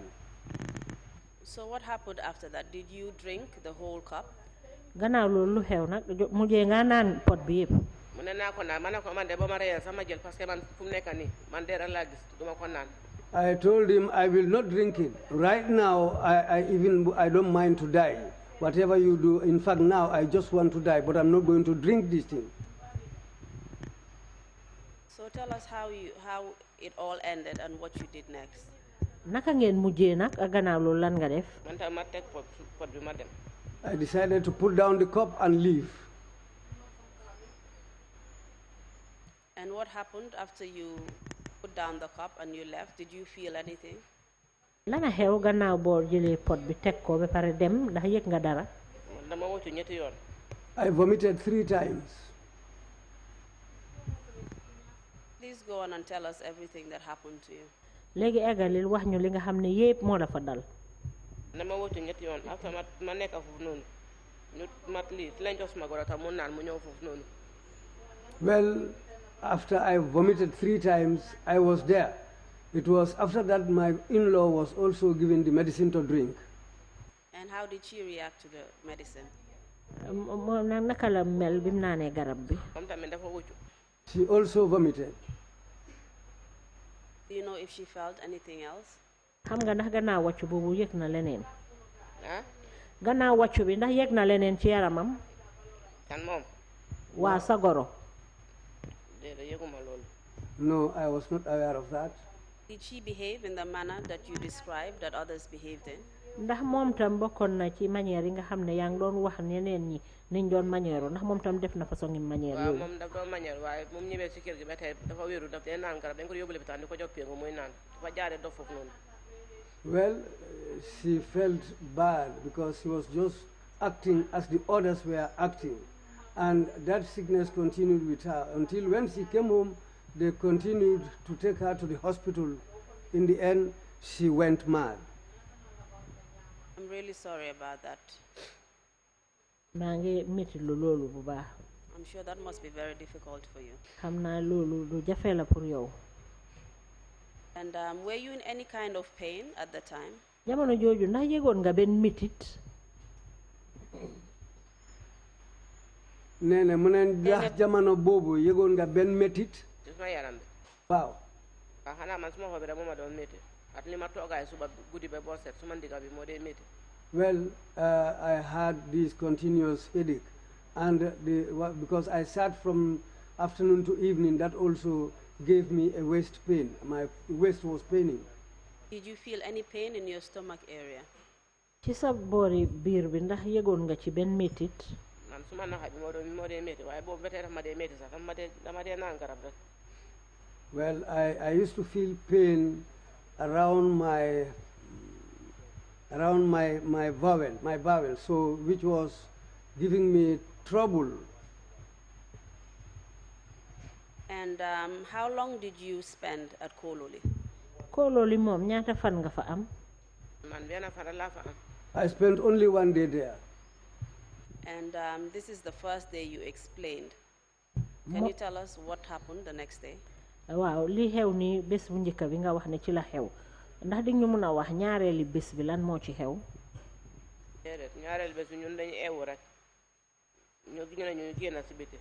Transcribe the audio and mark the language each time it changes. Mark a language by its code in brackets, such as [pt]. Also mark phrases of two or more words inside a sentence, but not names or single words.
[en] So what happened after that? Did you drink the whole cup? [wo] gannaaw loolu lu xew nag mujjee nga naan pot bi yëpp. mu ne naa ko naan ma ne ko man de ba ma reyal sama jël [fr] parce que [wo] man fu mu nekk nii man de rek laa gis duma ko naan. [en] I told him I will not drink it. Right now, I don't mind to die. Whatever you do, in fact, now I just want to die, but I'm not going to drink this thing. So tell us how it all ended and what you did next. [wo] naka ngeen mujjee nag gannaaw loolu lan nga def. man tam ma teg pot bi ma dem. [en] I decided to put down the cup and leave. And what happened after you put down the cup and you left? Did you feel anything? [wo] lana xew gannaaw boo jëlee pot bi teg ko ba pare dem ndax yëg nga dara. dama woccu ñetti yoon. [en] I vomited 3 times. Please go on and tell us everything that happened to you. [wo] léegi eggalil wax ñu li nga xam ne yépp moo la fa dal. dama woccu ñetti yoon after ma nekk foofu noonu ñu mat lii ci lañ jox suma goro tam mu naan mu ñëw foofu noonu. [en] Well, after I vomited 3 times, I was there. It was after that my in-law was also given the medicine to drink. And how did she react to the medicine? [wo] moom nag naka la mel bi mu naanee garab bi. moom tamit dafa woccu. [en] She also vomited. Do you know if she felt anything else? [wo] xam nga ndax gannaaw wàccu boobu yëg na leneen. ah. gannaaw wàccu bi ndax yëg na leneen ci yaramam. kan moom. waa sa goro. déedéet yëguma loolu. [en] No, I was not aware of that. Did she behave in the manner that you described that others behaved in? [wo] ndax moom tam bokkoon na ci manière yi nga xam ne yaa ngi doon wax ñeneen ñi niñ doon manière ndax moom tam def na façon ngi manière waaw yooyu. moom daf doon manière waaye moom ñëwee si kër gi ba tey dafa wéeru daf dee naan garab dañ ko yóbbu lopitaan di ko jox péngu muy naan dafa jaaree dof foofu noonu. [en] Well, she felt bad because she was just acting as the others were acting. And that sickness continued with her until when she came home, they continued to take her to the hospital. In the end, she went mad. I'm really sorry about that. [wo] maa ngi métti lu loolu bu baax. [en] I'm sure that must be very difficult for you. [wo] xam naa loolu lu jafe la pour yow. [en] And were you in any kind of pain at the time? [wo] jamono jooju ndax yëgoon nga benn mitit. Neneh mu ne ndax jamono boobu yëgoon nga benn métit. ci suma yaram bi. Waaw. ah xanaa man suma xol bi rek moo ma doon métti at li ma toogaay suba guddi ba boo set suma ndiga bi moo dee métti. [en] Well, I had this continuous headache, and because I sat from afternoon to evening, that also gave me a waist pain. My waist was paining. Did you feel any pain in your stomach area? [wo] ci sa boori biir bi ndax yëgoon nga ci benn métit. man suma naxa bi moo dee métti waaye boobu ba tey daf ma dee métti sax dama dee naan garab rek. [en] Well, I used to feel pain around my bowel, so which was giving me trouble. And how long did you spend at Kololi? [wo] Kololi moom ñaata fan nga fa am. man benn fan laa fa am. [en] I spent only 1 day there. And this is the first day you explained. Can you tell us what happened the next day? [wo] waaw li xew ni bés bu njëkk bi nga wax ne ci la xew ndax di ñu mën a wax ñaareeli bés bi lan moo ci xew. déedéet ñaareel bés bi ñun dañu eewu rek ñu ne ñu génn si biti.